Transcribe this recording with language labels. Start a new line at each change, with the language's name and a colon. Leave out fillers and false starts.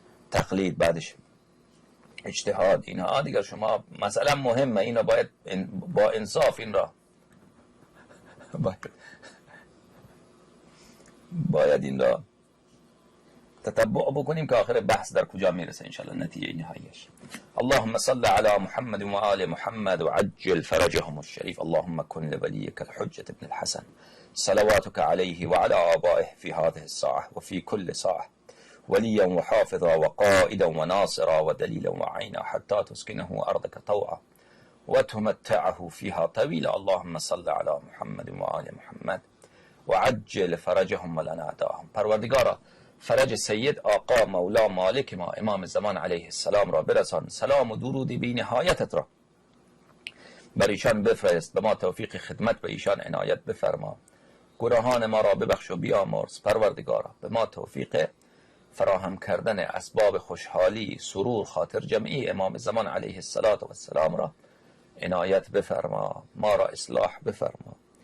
Persian: تقلید، بعدش اجتهاد، اینها دیگر شما مثلا مهمه، اینا باید با انصاف این را باید این را تتبع بکنیم که آخر بحث در کجا میرسه انشاءالله، نتیجه نهاییش.
Arabic: اللهم صل علی محمد و آل محمد و عجل فرجهم الشریف. اللهم کن لولیک الحجة ابن الحسن صلواتك عليه وعلى آبائه في هذه الساعة وفي كل ساعة وليا وحافظا وقائدا وناصرا ودليلا وعينا حتى تسكنه أرضك طوعا وتمتعه فيها طويلا. اللهم صل على محمد وآل محمد وعجل فرجهم ولنا داهم.
Persian: پروردگارا فرج سید آقا مولا مالک ما امام زمان علیه السلام را برسان، سلام و درود بی نهایتت را بر ایشان بفرست، به ما توفیق خدمت به ایشان عنایت بفرما، گناهان ما را ببخش و بیامرز. پروردگارا به ما توفیق فراهم کردن اسباب خوشحالی، سرور، خاطر جمعی امام زمان علیه السلام را عنایت بفرما، ما را اصلاح بفرما.